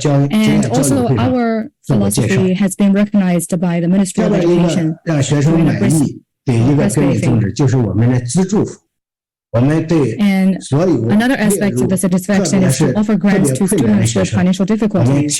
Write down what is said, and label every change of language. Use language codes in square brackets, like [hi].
[en] And also our philosophy has been recognized by the Ministry of Education. [zh] 让学生满意的一个根本宗旨就是我们的资助 [en] And another aspect of the satisfaction is to offer grants to students with financial difficulties.